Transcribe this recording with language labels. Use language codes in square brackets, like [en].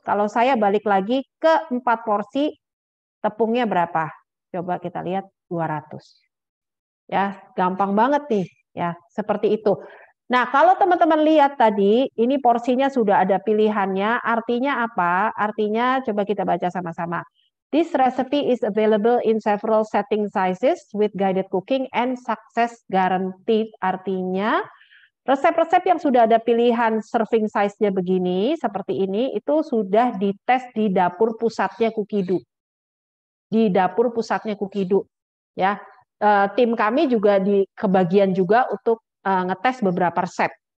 [id] Kalau saya balik lagi ke 4 porsi, tepungnya berapa? Coba kita lihat 200. Ya, gampang banget nih, ya, seperti itu. Nah, kalau teman-teman lihat tadi, ini porsinya sudah ada pilihannya, artinya apa? Artinya, coba kita baca sama-sama. [en] This recipe is available in several setting sizes with guided cooking and success guaranteed. [id] Artinya, Resep-resep yang sudah ada pilihan [en] serving size-nya [id] begini, seperti ini, itu sudah dites di dapur pusatnya Kukidu. Di dapur pusatnya Kukidu. Ya, tim kami juga di kebagian juga untuk ngetes beberapa resep.